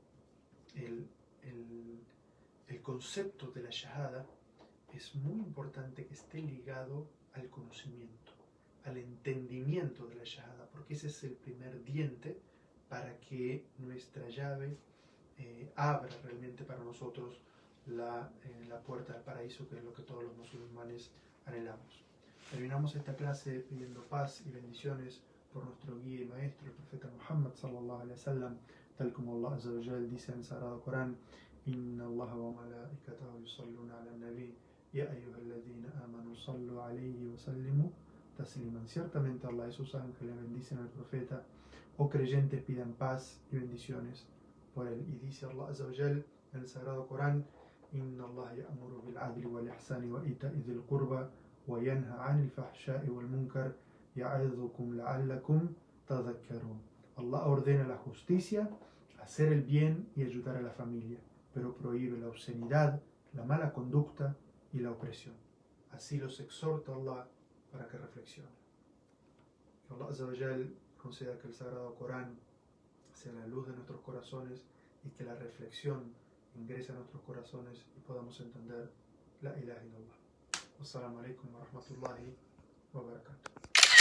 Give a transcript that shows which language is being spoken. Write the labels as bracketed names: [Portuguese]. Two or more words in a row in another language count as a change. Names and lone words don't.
[Spanish] el concepto de la shahada es muy importante que esté ligado al conocimiento, al entendimiento de la shahada, porque ese es el primer diente para que nuestra llave abra realmente para nosotros la puerta del paraíso, que es lo que todos los musulmanes anhelamos. Terminamos esta clase pidiendo paz y bendiciones por nuestro guía y maestro, el profeta Muhammad [Arabic] صلى الله عليه وسلم, [Spanish] tal como Allah [Arabic] عز وجل [Spanish] dice en el Sagrado Corán, [Arabic] إن الله وملائكته يصلون على النبي يا أيها الذين آمنوا صلوا عليه وسلموا تسليما. [Spanish] Ciertamente Allah y sus ángeles bendicen al profeta, o creyentes pidan paz y bendiciones por él. Y dice Allah [Arabic] عز وجل [Spanish] en el Sagrado Corán, [Arabic] إن الله يأمر بالعدل والإحسان وإيتاء ذي القربى وينهى عن الفحشاء والمنكر يعظكم لعلكم تذكرون. [Spanish] Allah ordena la justicia, hacer el bien y ayudar a la familia, pero prohíbe la obscenidad, la mala conducta y la opresión. Así los exhorta Allah para que reflexionen. Que Allah [Arabic] عز وجل [Spanish] conceda que el Sagrado Corán sea la luz de nuestros corazones y que la reflexión ingrese a nuestros corazones y podamos entender [Arabic] لا إله إلا الله. والسلام عليكم ورحمة الله وبركاته.